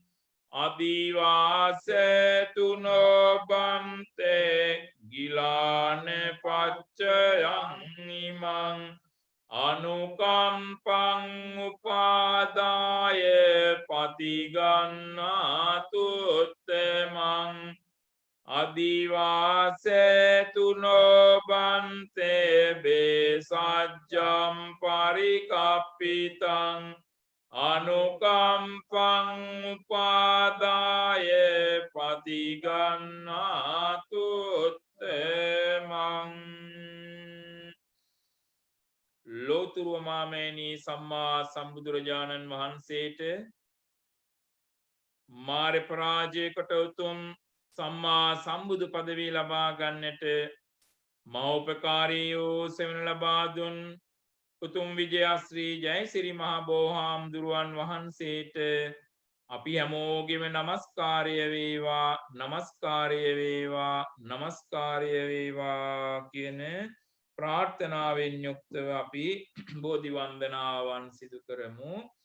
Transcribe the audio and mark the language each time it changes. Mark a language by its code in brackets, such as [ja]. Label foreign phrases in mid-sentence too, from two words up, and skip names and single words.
[pi] අදිවාසතුනෝ බන්තේ ගිලාන පච්චයං ඉමං අනුකම්පං උපාදාය පතිගන්නාතු උත්තමං අදිවාසතුනෝ බන්තේ බේසජ්ජම් පරිකප්පිතං අනුකම්පං උපාදාය පතිගන්නාතු උත්තමං [si] ලෝතුරුව මාමේනී සම්මා සම්බුදුරජාණන් වහන්සේට මාර පරාජය කොට උතුම් සම්මා සම්බුදු පදවී ලබා ගන්නට මහෝපකාරී වූ සෙවණ ලබා දුන් උතුම් විජයශ්‍රී ජයසිරි මහ බෝහාමුදුරුවන් වහන්සේට අපි හැමෝගෙම නමස්කාරය වේවා නමස්කාරය වේවා නමස්කාරය වේවා කියන ප්‍රාර්ථනාවෙන් යුක්තව අපි බෝධි වන්දනාවන් සිදු කරමු.